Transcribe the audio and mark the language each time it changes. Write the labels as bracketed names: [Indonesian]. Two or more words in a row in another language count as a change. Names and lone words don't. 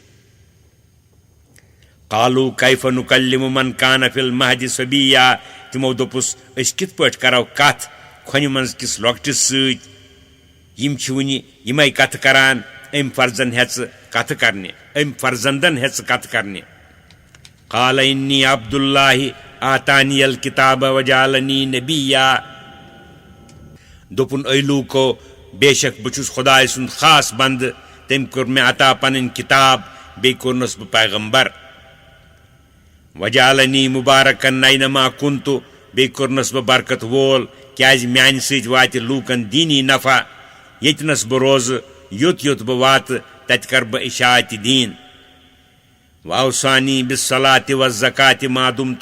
[Arabic] قالو کیف نکلم من کان فی المہدِ صبیا [Kashmiri] تِمو دوٚپُس أسۍ کِتھ پٲٹھۍ کرو کتھ کھۄنہِ منٛز کِس لۄکٹِس سۭتۍ یِم چھِ وُنہِ یِمے کتھٕ کران أمۍ فرزندن ہیژٕ کتھٕ کرنہِ [Arabic] قال انی عبد اللہ آتانی الکتاب وجعلنی نبیا [Kashmiri] دوٚپُن اے لوٗکو بے شک بہٕ چھُس خۄداے سُنٛد خاص بنٛدٕ تٔمۍ کوٚر مےٚ عطا پنٕنۍ کِتاب بیٚیہِ کوٚرنس بہٕ پیغمبر [Arabic] وجعلنی مبارکن اینما کنتُ [Kashmiri] بیٚیہِ کوٚرنس بہٕ برکت وول کیٛازِ میانہِ سۭتۍ واتہِ لوٗکن دیٖنی نفع ییٚتنس بہٕ روزٕ یوٚت یوٚت بہٕ واتہٕ تتہِ کرٕ بہٕ اشاعتِ دیٖن [Arabic] واوصانی بالصلاۃ والزکاۃ ما دمت